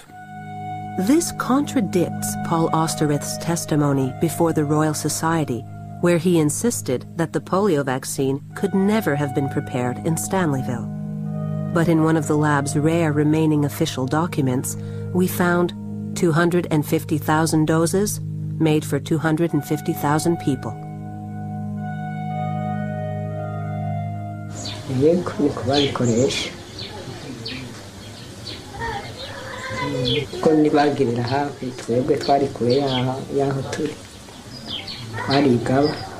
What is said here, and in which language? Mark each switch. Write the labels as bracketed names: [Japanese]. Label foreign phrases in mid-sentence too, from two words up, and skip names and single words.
[English] This contradicts Paul Osterrich's testimony before the Royal Society, where he insisted that the polio vaccine could never have been prepared in Stanleyville. But in one of the lab's rare remaining official documents, we found 250,000 doses made for 250,000 people. [Kinyarwanda] Yego niko babikoresha ko nibagirira hafi twebwe twari kure yaho turi twarigaba